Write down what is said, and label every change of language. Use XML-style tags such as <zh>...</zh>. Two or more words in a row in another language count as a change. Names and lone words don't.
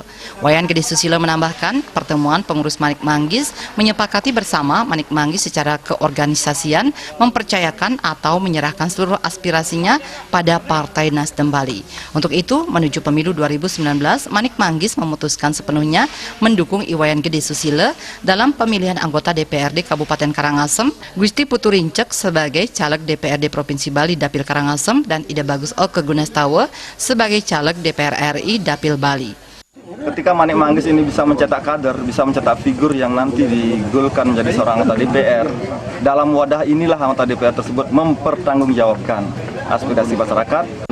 <id>Wayan Gede Susila menambahkan, pertemuan pengurus Manik Manggis menyepakati bersama Manik Manggis secara keorganisasian mempercayakan atau menyerahkan seluruh aspirasinya pada Partai Nasdem Bali. Untuk itu, menuju pemilu 2019, Manik Manggis memutuskan sepenuhnya mendukung Iwayan Gede Susila dalam pemilihan anggota DPRD Kabupaten Karangasem, Gusti Putu Rincek sebagai caleg DPRD Provinsi Bali Dapil Karangasem, dan Ida Bagus Oke Gunastawa sebagai caleg DPR RI Dapil Bali. Ketika Manik Manggis ini bisa mencetak kader, bisa mencetak figur yang nanti digolkan menjadi seorang anggota DPR, dalam wadah inilah anggota DPR tersebut mempertanggungjawabkan aspirasi masyarakat.</id>